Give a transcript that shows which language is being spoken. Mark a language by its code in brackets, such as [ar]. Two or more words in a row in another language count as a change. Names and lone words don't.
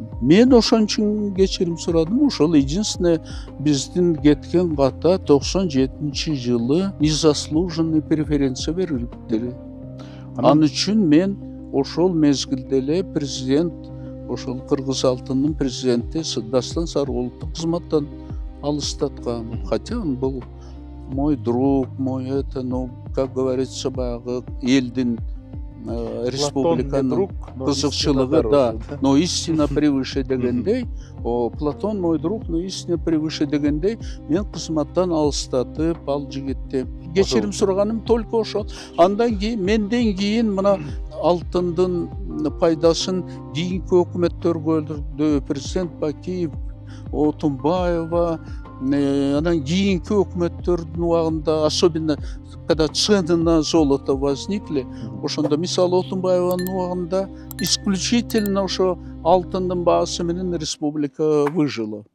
[ky] Мен ошон үчүн кечирим сурадым. Ошол единственное биздин кеткен ката 97 жылы [ru] незаслуженный преференция [ky] берилиптир. Ал үчүн мен ошол мезгилде эле президент, ошол Кыргыз алтынынын президенти Дастан Сарыгуловду кызматтан алыстаткан. [ru] Хотя он был мой друг, мой как говорится, [ky] баягы элдин республиканын кызыкчылыгы, да, [ru] но истина превыше дегендей, Платон мой друг, но истина превыше [ky] дегендей, мен кызматтан алыстатып ал жигитти. Кечирим сураганым только ошол. Андан кийин, менден кийин мына алтындын пайдасын кийинки өкмөттөр көрдү. Президент Бакиев, Отунбаева, анан кийинки өкмөттөрдүн убагында, [ru] особенно когда цены на золото возникли, [ky] ошондо мисалы Отунбаеванын убагында исключительно ошо алтындын баасы менен республика выжила.